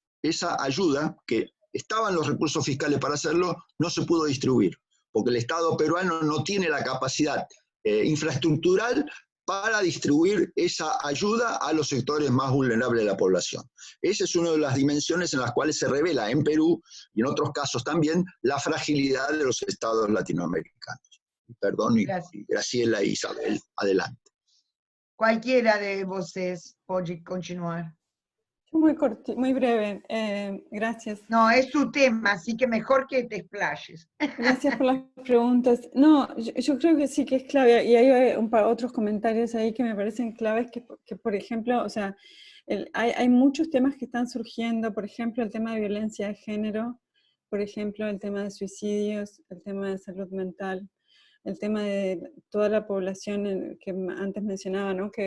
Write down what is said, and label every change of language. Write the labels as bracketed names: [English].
[Spanish] Esa ayuda, que estaban los recursos fiscales para hacerlo, no se pudo distribuir, porque el Estado peruano no tiene la capacidad infraestructural para distribuir esa ayuda a los sectores más vulnerables de la población. Esa es una de las dimensiones en las cuales se revela en Perú, y en otros casos también, la fragilidad de los estados latinoamericanos. Perdón, y Gracias. Graciela e Isabel, adelante. Cualquiera [Portuguese] de vocês pode continuar. [Spanish] Muy breve, gracias. No, es tu tema, así que mejor que te explayes. Gracias por las preguntas. No, yo creo que sí que es clave, y hay otros comentarios ahí que me parecen claves, que por ejemplo, o sea, hay muchos temas que están surgiendo, por ejemplo, el tema de violencia de género, por ejemplo, el tema de suicidios, el tema de salud mental, el tema de toda la población que antes mencionaba, ¿no?